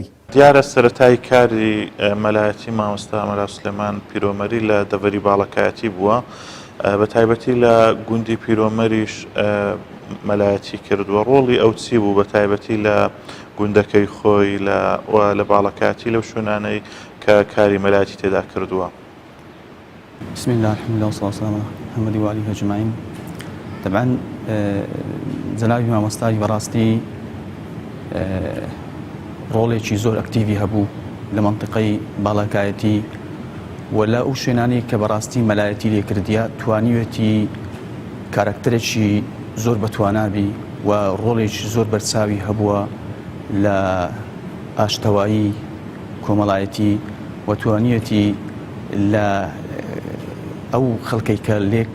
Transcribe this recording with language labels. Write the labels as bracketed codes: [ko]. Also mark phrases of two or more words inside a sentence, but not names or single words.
[ckb] دیارە سەرەتای کاری مەلایەتی مامۆستا ئەمەلا سلێمان پیرۆمەری لە دەڤەری باڵەکایەتی بووە بە تایبەتی لە گوندی پیرۆمەریش مەلایەتی کردووە ڕۆڵی ئەو چی بوو بە تایبەتی لە گوندەکەی خۆی لە باڵەکایەتی لەو شوێنانەی کە کاری مەلایەتی تێدا کردووە [ar] بسم الله الحمد لله والصلاة والسلام على محمد وآله أجمعين طبعا [ckb] جنابی مامۆستای بەڕاستی ڕۆڵێکی زۆر ئەکتیڤی هەبوو لە مەنطقەی باڵاکایەتی و لە ئەو شوێنانی کە بەڕاستی مەلایەتی لێکردیە توانیوێتی کارکتەرێکی زۆر بەتوانابی و ڕۆڵێکی زۆر بەرچاوی هەبووە لە ئاشتەوایی کۆمەڵایەتی و توانیوێتی لە ئەو خەڵکەی کە لێک